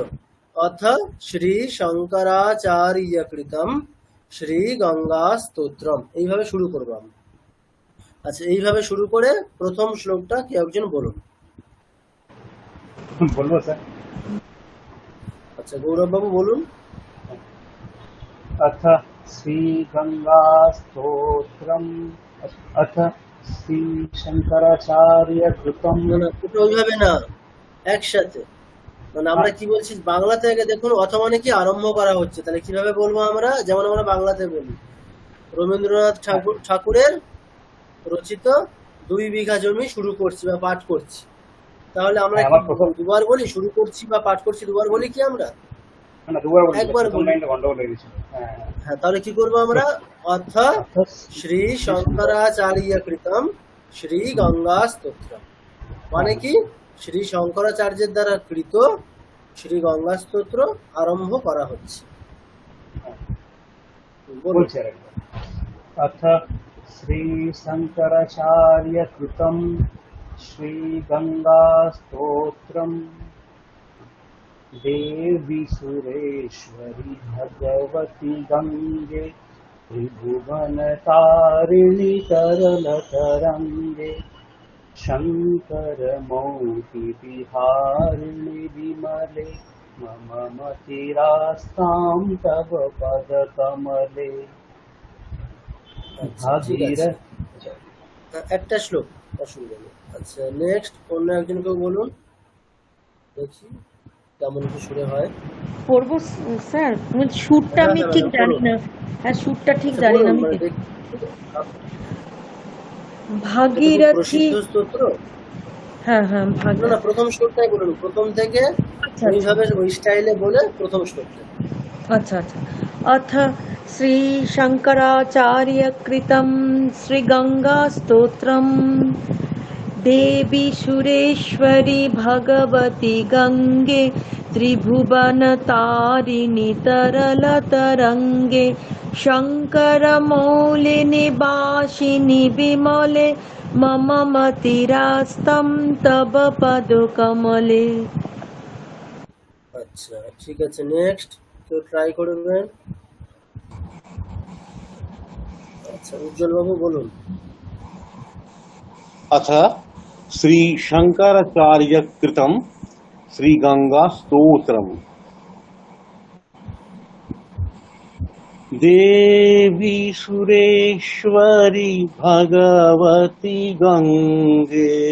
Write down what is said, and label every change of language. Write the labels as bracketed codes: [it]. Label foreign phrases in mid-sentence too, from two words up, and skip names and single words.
[sa] অথ শ্রী শঙ্করাচার্য কৃতম শ্রী গঙ্গা স্তোত্রম, [bn] এইভাবে শুরু করবো আমরা। আচ্ছা, এইভাবে শুরু করে প্রথম শ্লোকটা কে একজন বলুন। বলবো স্যার? আচ্ছা, গৌরব বাবু বলুন। [sa] अथ श्रीगंगा स्तोत्रम, अथ श्री शंकराचार्य कृतम। [bn] না না, ওটা ওইভাবে না, একসাথে। মানে আমরা কি বলছি, বাংলা থেকে দেখুন, অথ মানে কি আরম্ভ করা হচ্ছে, তাহলে কিভাবে বলবো আমরা? যেমন আমরা বাংলাতে বলি, রবীন্দ্রনাথ ঠাকুরের রচিত 2 বিঘা জমি শুরু করছি বা পাঠ করছি, তাহলে আমরা দুবার বলি? শুরু করছি বা পাঠ করছি দুবার বলি কি আমরা? একবার বলি। হ্যাঁ, তাহলে কি করবো আমরা? [sa] অথ শ্রী শঙ্করাচার্য কৃতম শ্রী গঙ্গা স্তোত্রম, [bn] মানে কি শ্রী শঙ্করাচার্যের দ্বারা কৃত শ্রী গঙ্গা স্তোত্র আরম্ভ করা হচ্ছে। [sa] अथ श्री शंकराचार्य कृतम श्री गंगा स्तोत्रम देवी सुरेश्वरी भगवती गंगे त्रिभुवन तारिणी तरल तरंगे शंकर मौति विहारिणि विमले मम मतिरास्तां तव पद कमले। [bn] একটা শ্লোক, অসুবিধা নেই। আচ্ছা, নেক্সট অন্য একজন কেউ বলুন, দেখি কেমন কি সুরে হয়। পড়বো স্যার? সুরটা আমি ঠিক জানি না। হ্যাঁ, সুরটা ঠিক জানি না আমি। ভাগীরথী স্তোত্র। হ্যাঁ হ্যাঁ, না, প্রথম শ্লোকটাই বলুন, প্রথম থেকে ওইভাবে ওই স্টাইলে বলে প্রথম শ্লোকটা। আচ্ছা আচ্ছা। [sa] अथ श्री शंकराचार्य कृतं श्री गंगा स्तोत्रम देवी सुरेश्वरी भगवती गंगे त्रिभुवन तारिणी तरल तरंगे शंकर मौलिनी वासिनी विमले मम मतिरास्तं तव पद कमले। [bn] আচ্ছা, ঠিক আছে, নেক্সট কেউ ট্রাই করবেন? আচ্ছা, উজ্জ্বল বাবু বলুন। [sa] अथ श्रीशङ्कराचार्यकृतं श्रीगङ्गास्तोत्रम्। देवी सुरेश्वरी भगवती गंगे